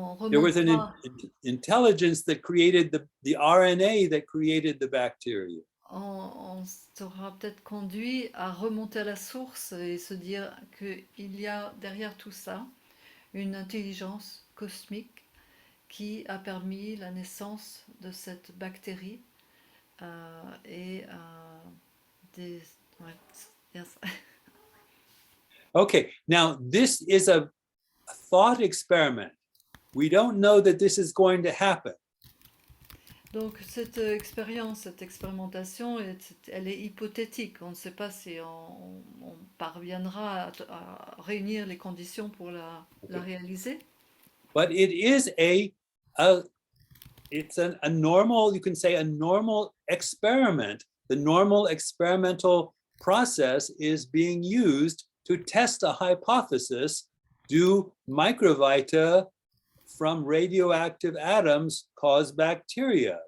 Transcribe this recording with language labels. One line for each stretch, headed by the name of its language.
English: There was an intelligence that created the RNA that created the bacteria.
French: On sera peut-être conduit à remonter à la source et se dire qu'il y a derrière tout ça une intelligence cosmique qui a permis la naissance de cette bactérie et des... Ouais, yes.
English: Okay, now this is a thought experiment. We don't know that this is going to happen.
French: Donc cette expérience, cette expérimentation, elle est hypothétique. On ne sait pas si on parviendra à réunir les conditions pour la réaliser.
English: But it is it's a normal, you can say a normal experiment. The normal experimental process is being used to test a hypothesis. Do microvita from radioactive atoms cause bacteria?